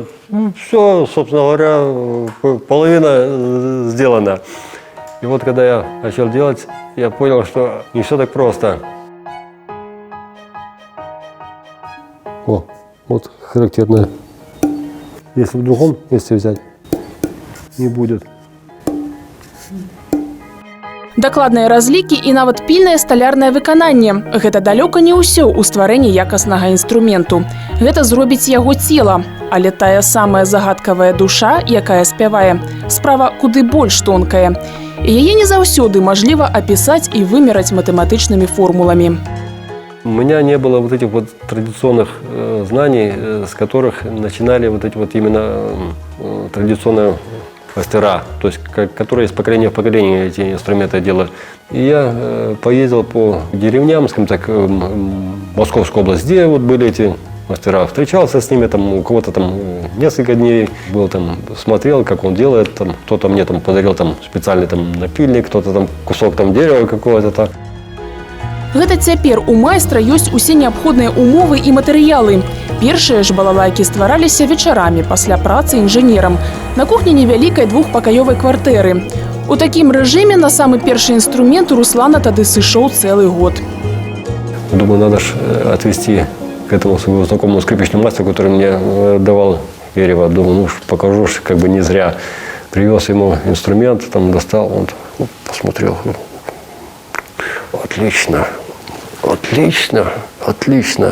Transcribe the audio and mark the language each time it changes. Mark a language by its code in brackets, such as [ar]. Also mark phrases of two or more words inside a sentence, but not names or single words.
[ru] Ну, все, собственно говоря, половина сделана. И вот когда я начал делать, я понял, что не все так просто. О, вот характерное. Если в другом месте взять, не будет. [be] Дакладныя разлікі і нават пільнае сталярнае выкананне. Гэта далёка не ўсё ў стварэнні якаснага інструменту. Гэта зробіць яго цела. Але тая самая загадкавая душа, якая спявае, справа куды больш тонкая. І яе не заўсёды мажліва апісаць і вымераць матэматычнымі формуламі. [ru] У меня не было вот этих вот традиционных знаний, с которых начинали вот эти вот именно традиционные мастера, то есть которые из поколения в поколение эти инструменты делают. И я поездил по деревням, скажем так, Московской области, где вот были эти мастера. Встречался с ними, там, у кого-то там несколько дней был, там, смотрел, как он делает, там, кто-то мне там подарил там специальный там напильник, кто-то там кусок там дерева какого-то так. [be] Гэта цяпер у майстра ёсць усе неабходныя умовы і матэрыялы. Першыя ж балалайкі ствараліся вечарамі пасля працы інжынерам на кухні невялікай 2-пакаёвай кватэры. У такім рэжыме на самы першы інструмент у Руслана тады сышоў цэлы год. [ru] Думаю, надо ж отвезти к этому своему знакомому скрипичному мастеру, который мне давал дерево. Думаю, ну покажу, как бы не зря. Привез ему инструмент, там достал, он посмотрел. Вот отлично, отлично, отлично.